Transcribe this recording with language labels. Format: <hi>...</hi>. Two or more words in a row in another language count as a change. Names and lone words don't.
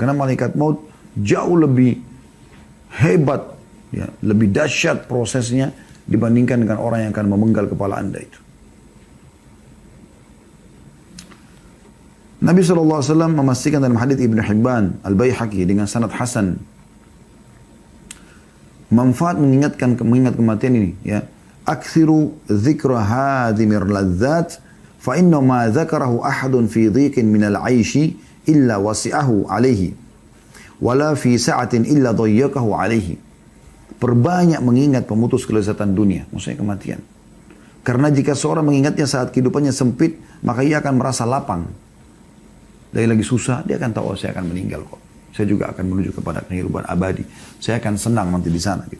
<id>Karena malaikat maut jauh lebih hebat, ya, lebih dahsyat prosesnya dibandingkan dengan orang yang akan memenggal kepala Anda itu. Nabi SAW memastikan dalam hadits Ibnu Hibban Al-Baihaqi dengan sanad hasan, manfaat mengingat kematian ini, ya.</id> <ar>أكثروا ذكر هادم اللذات فإنه ما ذكره أحد في ضيق من العيش إلا وسعه عليه ولا في سعة إلا ضيقه عليه.</ar> <id>Perbanyak mengingat pemutus kelezatan dunia, maksudnya kematian. Karena jika seorang mengingatnya saat kehidupannya sempit, maka ia akan merasa lapang. Dari lagi susah, dia akan tahu, oh, saya akan meninggal kok. Saya juga akan menuju kepada kehidupan abadi. Saya akan senang nanti di sana gitu.</id>